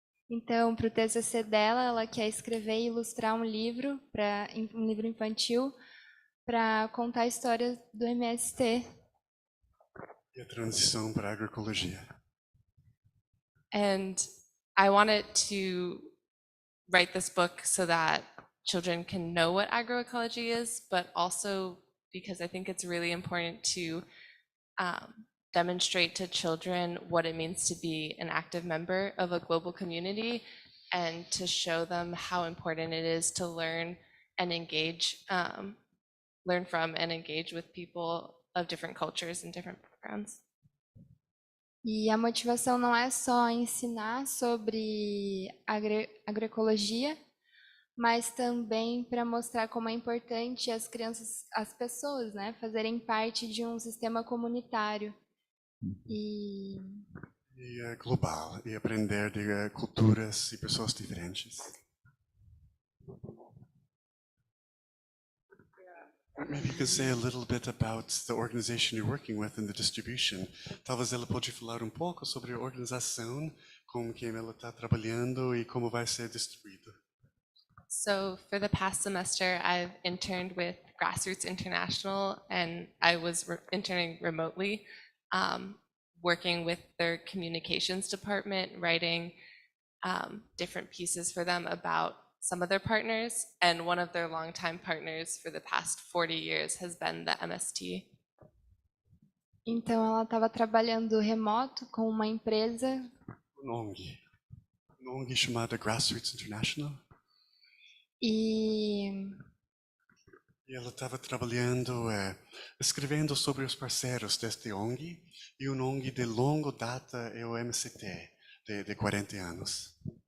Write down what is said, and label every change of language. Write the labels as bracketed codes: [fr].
[pt] Então, para o TCC dela, ela quer escrever e ilustrar um livro infantil para contar a história do MST. E a transição para a agroecologia. [en] And I want it to write this book so that children can know what agroecology is, but also because I think it's really important to demonstrate to children what it means to be an active member of a global community, and to show them how important it is to learn and engage, learn from and engage with people of different cultures and different backgrounds. [pt] E a motivação não é só ensinar sobre agroecologia, mas também para mostrar como é importante as crianças, as pessoas, né, fazerem parte de um sistema comunitário e global, e aprender de culturas e pessoas diferentes. [en] Maybe you could say a little bit about the organization you're working with and the distribution. [pt] Talvez ela pode falar pouco sobre a organização, com quem ela está trabalhando e como vai ser distribuído. [en] So for the past semester, I've interned with Grassroots International, and I was interning remotely, working with their communications department, writing different pieces for them about some of their partners, and one of their longtime partners for the past 40 years has been the MST. [pt] Então ela estava trabalhando remoto com uma empresa, ONG chamada Grassroots International. E ela estava trabalhando, escrevendo sobre os parceiros deste ONG, e ONG de longa data é o MCT, de 40 anos.